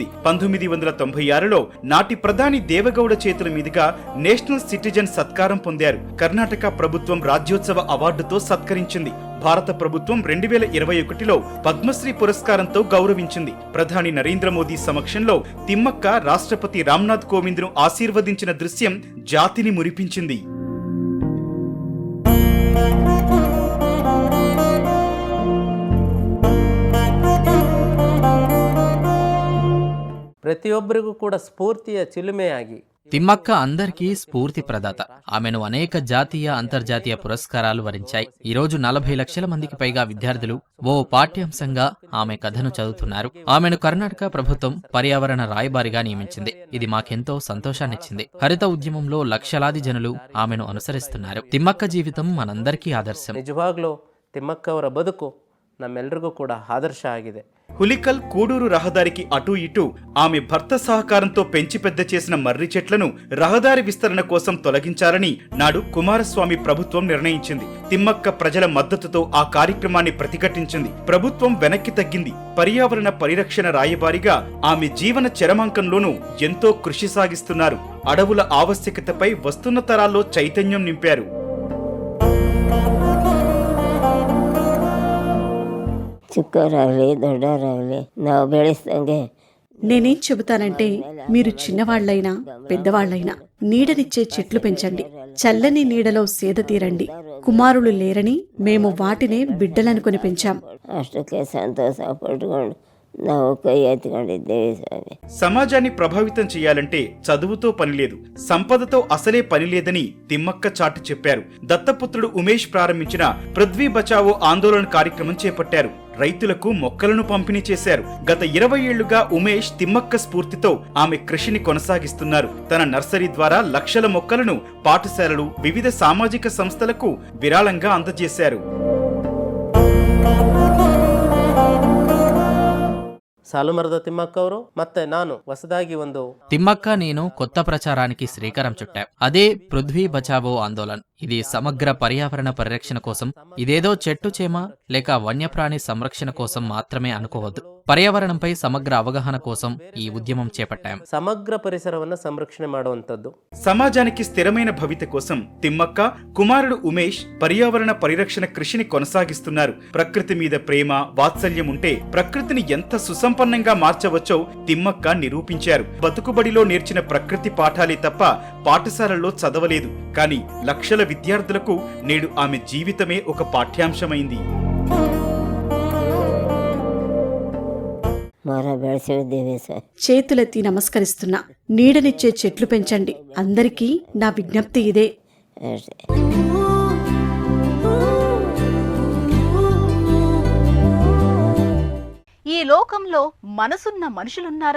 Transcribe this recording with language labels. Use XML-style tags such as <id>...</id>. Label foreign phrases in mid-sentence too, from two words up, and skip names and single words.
<te>1996లో నాటి ప్రధాని దేవగౌడ చేతుల మీదుగా</te> <en>National Citizen</en> <te>సత్కారం పొందారు. కర్ణాటక ప్రభుత్వం రాజ్యోత్సవ అవార్డుతో సత్కరించింది. భారత ప్రభుత్వం 2021లో పద్మశ్రీ పురస్కారంతో గౌరవించింది. ప్రధాని నరేంద్ర మోదీ సమక్షంలో తిమ్మక్క రాష్ట్రపతి రామ్నాథ్ కోవింద్ను ఆశీర్వదించిన దృశ్యం జాతిని మురిపించింది.</te> <kn>ಪ್ರತಿಯೊಬ್ಬರಿಗೂ ಕೂಡ ಸ್ಫೂರ್ತಿಯ ಚಿಲುಮೆಯಾಗಿ</kn> <te>తిమ్మక్క అందరికీ స్ఫూర్తి ప్రదాత. ఆమెను అనేక జాతీయ, అంతర్జాతీయ పురస్కారాలు వరించాయి. ఈ రోజు 40 లక్షల మందికి పైగా విద్యార్థులు ఓ పాఠ్యాంశంగా ఆమె కథను చదువుతున్నారు. ఆమెను కర్ణాటక ప్రభుత్వం పర్యావరణ రాయబారిగా నియమించింది. ఇది మాకెంతో సంతోషాన్నిచ్చింది. హరిత ఉద్యమంలో లక్షలాది జనులు ఆమెను అనుసరిస్తున్నారు. తిమ్మక్క జీవితం మనందరికీ ఆదర్శం.</te> <kn>ನಿಜವಾಗ್ಲೂ ತಿಮ್ಮಕ್ಕ ಅವರ ಬದುಕು ನಮ್ಮೆಲ್ಲರಿಗೂ ಕೂಡ ಆದರ್ಶ ಆಗಿದೆ.</kn> <te>హులికల్ కూడూరు రహదారికి అటూ ఇటూ ఆమె భర్త సహకారంతో పెంచి పెద్ద చేసిన మర్రి చెట్లను రహదారి విస్తరణ కోసం తొలగించాలని నాడు కుమారస్వామి ప్రభుత్వం నిర్ణయించింది. తిమ్మక్క ప్రజల మద్దతుతో ఆ కార్యక్రమాన్ని ప్రతిఘటించింది. ప్రభుత్వం వెనక్కి తగ్గింది. పర్యావరణ పరిరక్షణ రాయబారిగా ఆమె జీవన చరమాంకంలోనూ ఎంతో కృషి సాగిస్తున్నారు. అడవుల ఆవశ్యకతపై వస్తున్న తరాల్లో చైతన్యం నింపారు.</te> <kn>ಚಿಕ್ಕವರಾಗಲಿ ದೊಡ್ಡವರಾಗಲಿ ನಾವು ಬೆಳೆಸ್ದಂಗೆ.</kn> <te>నేనేం చెబుతానంటే, మీరు చిన్నవాళ్లైనా పెద్దవాళ్లైనా నీడనిచ్చే చెట్లు పెంచండి. చల్లని నీడలో సేద తీరండి. కుమారులు లేరని మేము వాటినే బిడ్డలనుకుని పెంచాం.</te> <kn>ಅಷ್ಟಕ್ಕೆ ಸಂತೋಷ ಪಟ್ಕೊಂಡು ನಾವು ಕೈ ಎತ್ಕೊಂಡಿದ್ದೇವೆ ಸ್ವಾಮಿ.</kn> <te>సమాజాన్ని ప్రభావితం చేయాలంటే చదువుతో పనిలేదు, సంపదతో అసలే పనిలేదని తిమ్మక్క చాటి చెప్పారు. దత్తపుత్రుడు ఉమేష్ ప్రారంభించిన పృథ్వీ బచావో ఆందోళన కార్యక్రమం చేపట్టారు. రైతులకు మొక్కలను పంపిణీ చేశారు. గత 20 ఏళ్లుగా ఉమేష్ తిమ్మక్క స్ఫూర్తితో ఆమె కృషిని కొనసాగిస్తున్నారు. తన నర్సరీ ద్వారా లక్షల మొక్కలను పాఠశాలలు, వివిధ సామాజిక సంస్థలకు విరాళంగా అందజేశారు.</te> <kn>ಸಾಲುಮರದ ತಿಮ್ಮಕ್ಕ ಅವರು ಮತ್ತೆ ನಾನು ಹೊಸದಾಗಿ ಒಂದು</kn> <te>తిమ్మక్క నేను కొత్త ప్రచారానికి శ్రీకారం చుట్టాం. అదే పృథ్వీ బచావో ఆందోళన్. ఇది సమగ్ర పర్యావరణ పరిరక్షణ కోసం. ఇదేదో చెట్టు చేమ లేక వన్యప్రాణి సంరక్షణ కోసం మాత్రమే అనుకోవద్దు. పర్యావరణంపై సమగ్ర అవగాహన కోసం ఈ ఉద్యమం చేపట్టాం.</te> <kn>ಸಮಗ್ರ ಪರಿಸರವನ್ನ ಸಂರಕ್ಷಣೆ ಮಾಡುವಂತದ್ದು.</kn> <te>సమాజానికి స్థిరమైన భవిత కోసం తిమ్మక్క, కుమారుడు ఉమేష్ పర్యావరణ పరిరక్షణ కృషిని కొనసాగిస్తున్నారు. ప్రకృతి మీద ప్రేమ, వాత్సల్యం ఉంటే ప్రకృతిని ఎంత సుసంపన్నంగా మార్చవచ్చో తిమ్మక్క నిరూపించారు. బతుకుబడిలో నేర్చిన ప్రకృతి పాఠాలే తప్ప పాఠశాలల్లో చదవలేదు. కానీ లక్షల విద్యార్థులకు నేడు ఆమె జీవితమే ఒక పాఠ్యాంశమైంది.</te> <kn>ಮರ ಬೆಳೆಸಿದ್ದೇವೆ ಸರ್.</kn> <te>చేతులెత్తి నమస్కరిస్తున్నా. నీడనిచ్చే చెట్లు పెంచండి. అందరికీ నా విజ్ఞప్తి ఇదే.</te> <kn>ಅಷ್ಟೇ.</kn> <te>ఈ లోకంలో మనసున్న మనుషులున్నారా?</te>